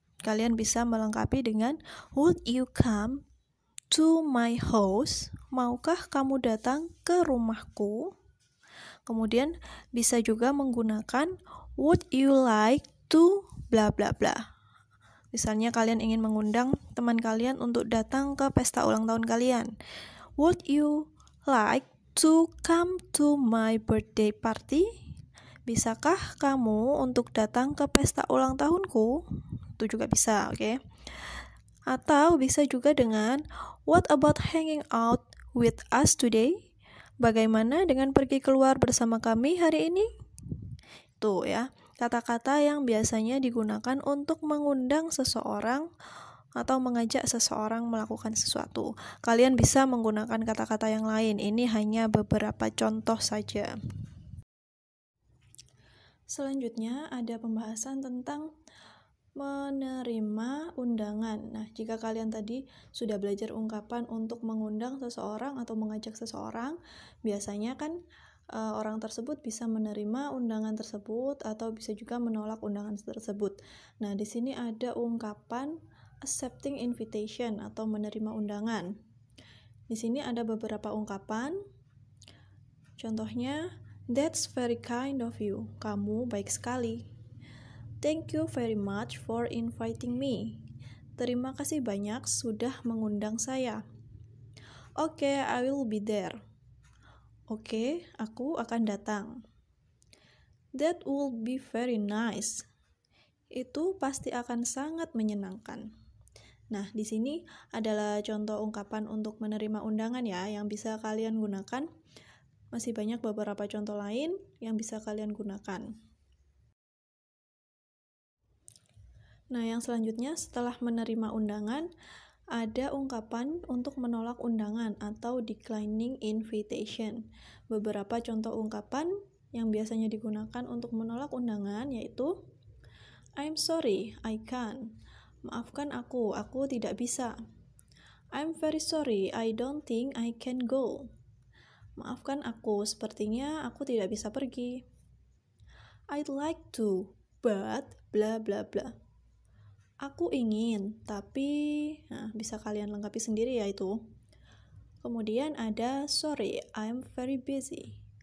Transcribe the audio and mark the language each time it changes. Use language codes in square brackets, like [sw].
[id] Kalian bisa melengkapi dengan [en] would you come to my house, [id] maukah kamu datang ke rumahku? Kemudian bisa juga menggunakan [en] would you like to [id] bla bla bla. Misalnya kalian ingin mengundang teman kalian untuk datang ke pesta ulang tahun kalian. [en] Would you like to come to my birthday party? [id] Bisakah kamu untuk datang ke pesta ulang tahunku? Itu juga bisa, oke? Atau bisa juga dengan [en] what about hanging out with us today? [id] Bagaimana dengan pergi keluar bersama kami hari ini? Tuh ya, kata-kata yang biasanya digunakan untuk mengundang seseorang atau mengajak seseorang melakukan sesuatu. Kalian bisa menggunakan kata-kata yang lain. Ini hanya beberapa contoh saja. Selanjutnya ada pembahasan tentang menerima undangan. Nah, jika kalian tadi sudah belajar ungkapan untuk mengundang seseorang atau mengajak seseorang, biasanya kan orang tersebut bisa menerima undangan tersebut atau bisa juga menolak undangan tersebut. Nah, di sini ada ungkapan accepting invitation atau menerima undangan. Di sini ada beberapa ungkapan. [en] Contohnya, that's very kind of you. [id] Kamu baik sekali. [en] Thank you very much for inviting me. [id] Terima kasih banyak sudah mengundang saya. [en] Okay, I will be there. [id] Oke, aku akan datang. [en] That will be very nice. [id] Itu pasti akan sangat menyenangkan. Nah, di sini adalah contoh ungkapan untuk menerima undangan ya, yang bisa kalian gunakan. Masih banyak beberapa contoh lain yang bisa kalian gunakan. Nah, yang selanjutnya setelah menerima undangan, ada ungkapan untuk menolak undangan atau declining invitation. Beberapa contoh ungkapan yang biasanya digunakan untuk menolak undangan yaitu [en] I'm sorry, I can't. [id] Maafkan aku tidak bisa. [en] I'm very sorry, I don't think I can go. [id] Maafkan aku, sepertinya aku tidak bisa pergi. [en] I'd like to, but bla bla bla. [id] Aku ingin, tapi bisa kalian lengkapi sendiri ya itu. Kemudian ada [en] sorry, I'm very busy.